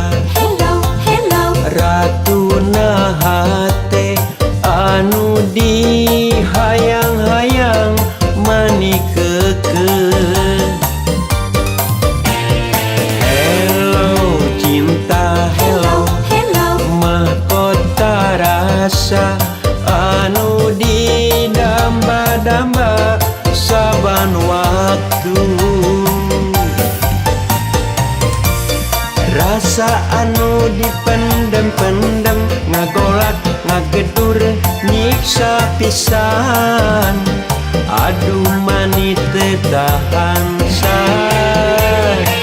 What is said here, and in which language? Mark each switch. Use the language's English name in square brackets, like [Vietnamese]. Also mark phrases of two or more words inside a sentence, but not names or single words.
[English] Hello, hello, [Sundanese] ratuna hate anu dihayang-hayang mani keke hello cinta hello hello, mahkota rasa anu didamba-damba saban waktu rasa anu dipendem-pendem ngagolak ngagedur nyiksa pisan aduh mani teu tahan san